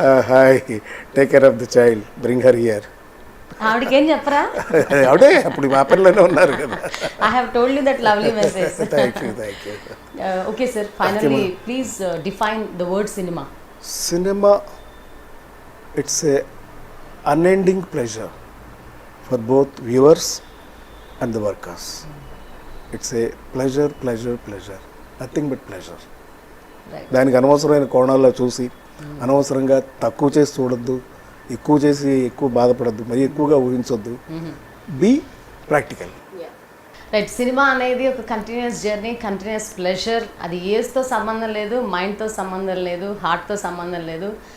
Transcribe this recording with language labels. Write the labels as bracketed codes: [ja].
[en] Hi, take care of the child, bring her here. [te] ఆవిడకి ఏం చెప్పరా? ఆవిడే అప్పుడు మా పనిలోనే ఉన్నారు కదా. [en] I have told you that lovely message. Thank you. Okay sir, finally please define the word cinema. Cinema, it's a unending pleasure for both viewers and the workers. It's a pleasure. Nothing but pleasure. Right. [te] దానికి అనవసరమైన కోణాల్లో చూసి అనవసరంగా తక్కువ చేసి చూడొద్దు, ఎక్కువ చేసి ఎక్కువ బాధపడద్దు, మరి ఎక్కువగా ఊహించొద్దు. [en] Be practical. Right. [te] సినిమా అనేది ఒక కంటిన్యూస్ జర్నీ, కంటిన్యూస్ ప్లెజర్. అది ఏజ్తో సంబంధం లేదు, మైండ్తో సంబంధం లేదు, హార్ట్తో సంబంధం లేదు.